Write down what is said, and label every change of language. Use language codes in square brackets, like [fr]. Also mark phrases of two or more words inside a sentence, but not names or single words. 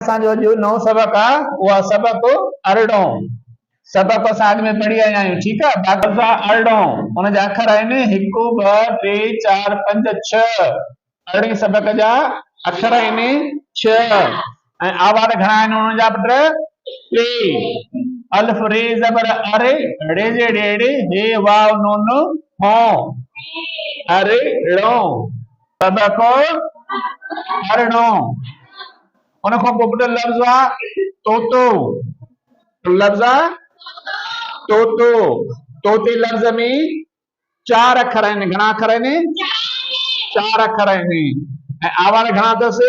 [sd] असांजो जो नओं सबक आहे उहा सबक अरिड़हों सबक असां अॻु में पढ़ी आया आहियूं। ठीकु आहे। बाक़ी अरिड़हों उन जा अखर आहिनि 1 2 3 4 5 6। अरिड़हें सबक जा अखर आहिनि 6 ऐं आवाज़ घणा आहिनि उन्हनि जा पुट 3। अल्फ रे ज़बर अरे रे जे ॾेड़े हे वाव नून हों अरिड़हों सबक अरिड़हों। उन खां पोइ पुट लफ़्ज़ आहे तोतो। लफ़्ज़ आहे तोतो। तोते लफ़्ज़ में 4 अखर आहिनि। घणा अखर आहिनि? 4 अखर आहिनि ऐं आवाज़ घणा अथसि?